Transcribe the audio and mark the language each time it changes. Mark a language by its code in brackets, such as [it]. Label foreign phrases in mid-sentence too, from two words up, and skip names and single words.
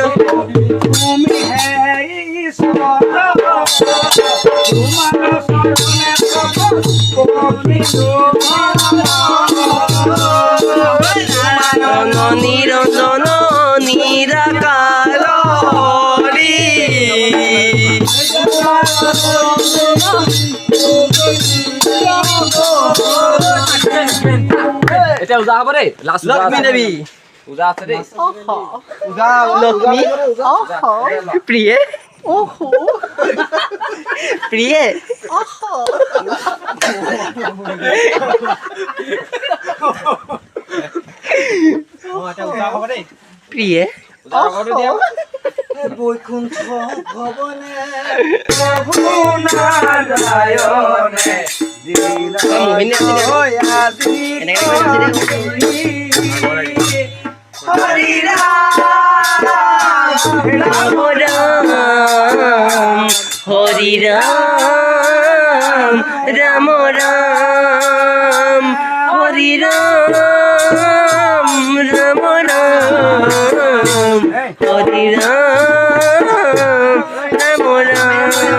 [bn] তুমি হে ঈশ্বর নিরঞ্জন নিরাকার [as] এতিয়া উজা হ'ব দেই লক্ষ্মী দেৱী উজা আছে দেই লক্ষ্মী প্ৰিয়ে প্ৰিয়ে প্ৰিয়ে [bn] বৈকুণ্ঠ ভবনে প্রভু নারায়ণে হরি রাম রাম হরি রাম রাম রাম হরি রাম রাম রাম হরি রাম রাম রাম